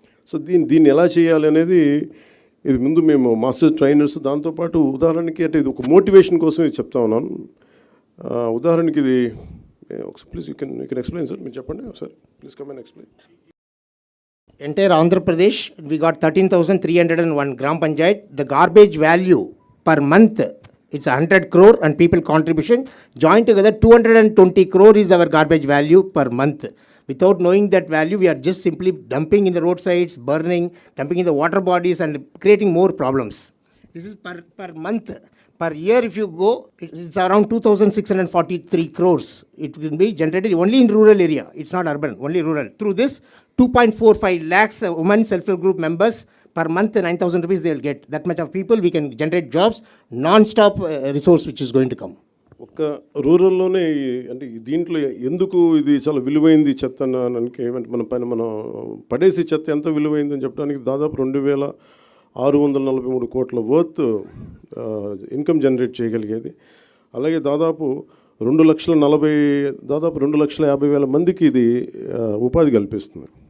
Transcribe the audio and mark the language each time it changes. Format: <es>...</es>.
<te>So దీన్ని ఎలా చేయాలి అనేది ఇది ముందు మేము మాస్టర్ ట్రైనర్స్, దాంతోపాటు ఉదాహరణకి అంటే ఇది ఒక మోటివేషన్ కోసం ఇది చెప్తా ఉన్నాను. ఉదాహరణకి ఇది</te> <en>please you can explain sir,</en> <te>మీరు చెప్పండి ఒకసారి,</te> <en>Please come and explain. Entire Andhra Pradesh, we got 13,301 Gram Panchayat. The garbage value per month, it's 100 crore and people contribution. Joined together, 220 crore is our garbage value per month. Without knowing that value, we are just simply dumping in the roadsides, burning, dumping in the water bodies and creating more problems. This is per month. Per year, if you go, it's around 2,643 crores. It will be generated only in rural area. It's not urban, only rural. Through this, 2.45 lakhs women self-help group members per month, 9,000 rupees they will get. That much of people, we can generate jobs, non-stop resource which is going to come.</en> <te>ఒక్క రూరల్లోనే అంటే దీంట్లో ఎందుకు ఇది చాలా విలువైంది చెత్త అనడానికి ఏమంటే మనం పడేసి చెత్త ఎంత విలువైందని చెప్పడానికి దాదాపు 2,643 కోట్ల వర్త్ ఇన్కమ్ జనరేట్ చేయగలిగేది. అలాగే దాదాపు 2,50,000 మందికి ఇది ఉపాధి కల్పిస్తుంది.</te>